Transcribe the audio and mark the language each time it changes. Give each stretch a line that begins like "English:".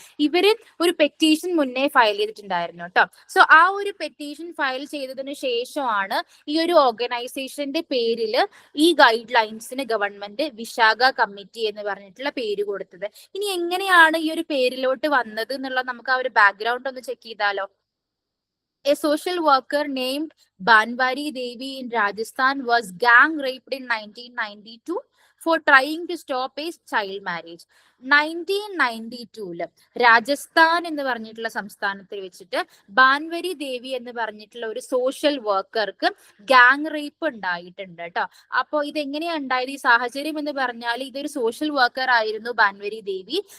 Malayalam: ഇവര് ഒരു പെറ്റീഷൻ മുന്നേ ഫയൽ ചെയ്തിട്ടുണ്ടായിരുന്നു കേട്ടോ. സോ ആ ഒരു പെറ്റീഷൻ ഫയൽ ചെയ്തതിനു ശേഷമാണ് ഈ ഒരു ഓർഗനൈസേഷന്റെ പേരില് ഈ ഗൈഡ് ലൈൻസിന് ഗവൺമെന്റ് വിശാഖ കമ്മിറ്റി എന്ന് പറഞ്ഞിട്ടുള്ള പേര് കൊടുത്തത്. ഇനി എങ്ങനെയാണ് ഈ ഒരു പേരിലോട്ട് വന്നത് എന്നുള്ള നമുക്ക് ആ ഒരു ബാക്ക്ഗ്രൗണ്ട് ഒന്ന് ചെക്ക് ചെയ്താലോ.
English: A social worker named Banwari Devi in Rajasthan was gang raped in 1992 for trying to stop a child marriage.
Malayalam: 1992 Rajasthan എന്ന് പറഞ്ഞിട്ടുള്ള സംസ്ഥാനത്തിൽ വെച്ചിട്ട് ബാൻവരി ദേവി എന്ന് പറഞ്ഞിട്ടുള്ള ഒരു സോഷ്യൽ വർക്കർക്ക് ഗാങ് റേപ്പ് ഉണ്ടായിട്ടുണ്ട് കേട്ടോ. അപ്പോൾ ഇതെങ്ങനെയാ ഉണ്ടായത്? ഈ സാഹചര്യം എന്ന് പറഞ്ഞാൽ ഇതൊരു സോഷ്യൽ വർക്കർ ആയിരുന്നു ബാൻവരി ദേവി.